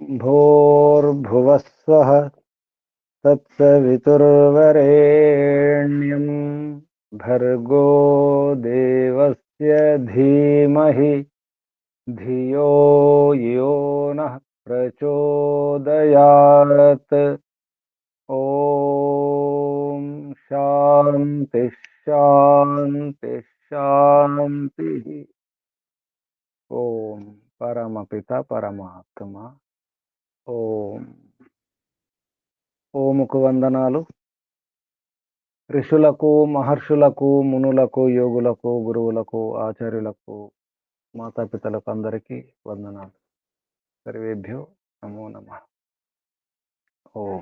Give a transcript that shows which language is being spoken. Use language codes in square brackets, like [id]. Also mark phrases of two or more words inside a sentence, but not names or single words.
[sa] भूर्भुवस्वः तत्सवितुर्वरेण्यं भर्गो देवस्य धीमहि धियो यो नः प्रचोदयात्। ओम शांति शांति शांति। ओम परमपिता परमात्मा ఓం. [te] ఓముకు వందనాలు. ఋషులకు, మహర్షులకు, మునులకు, యోగులకు, గురువులకు, ఆచార్యులకు, మాతాపితలకు అందరికీ వందనాలు. [sa] సర్వేభ్యో నమో నమః. ఓం.